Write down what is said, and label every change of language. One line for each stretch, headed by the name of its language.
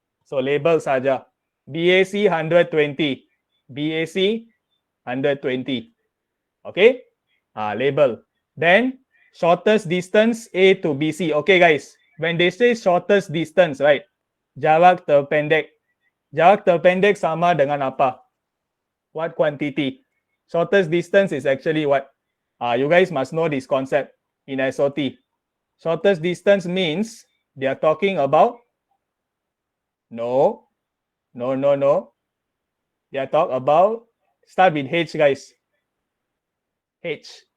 English: So label saja. BAC 120, BAC 120. Okay, label. Then shortest distance A to BC. Okay guys, when they say shortest distance, right?
Malay: Jarak terpendek. Jarak terpendek sama dengan apa?
English: What quantity? Shortest distance is actually what? You guys must know this concept in SOT. Shortest distance means they are talking about no. They are talking about, start with H guys. H.